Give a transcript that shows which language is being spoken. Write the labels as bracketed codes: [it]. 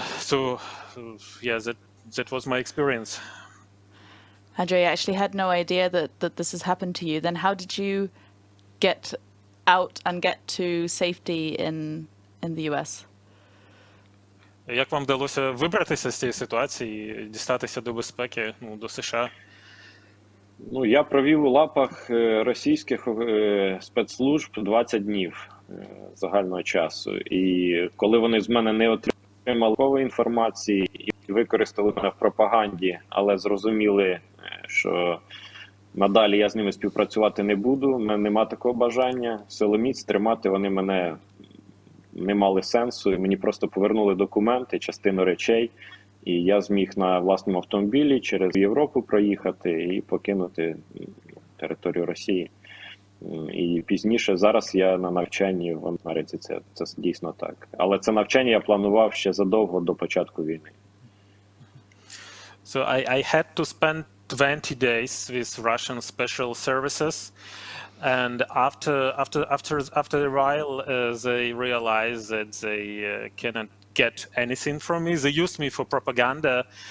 [en] So yeah, that was my experience. Andriy, I actually had no idea that this has happened to you. Then how did you get out and get to safety in the US? [uk] Як вам вдалося вибратися з цієї ситуації, дістатися до безпеки, до США? Ну, я провів у лапах російських спецслужб 20 днів загального часу. І коли вони з мене не отримали інформації і використали мене в пропаганді, але зрозуміли, що надалі я з ними співпрацювати не буду, в мене нема такого бажання, силоміць тримати вони мене не мали сенсу, і мені просто повернули документи, частину речей, і я зміг на власному автомобілі через Європу проїхати і покинути територію Росії. І пізніше, зараз я на навчанні в Америці, це дійсно так. Але це навчання я планував ще задовго до початку війни. [en] So I had to spend 20 days with Russian special services, and after a while they realized that they cannot get anything from me. They used me for propaganda.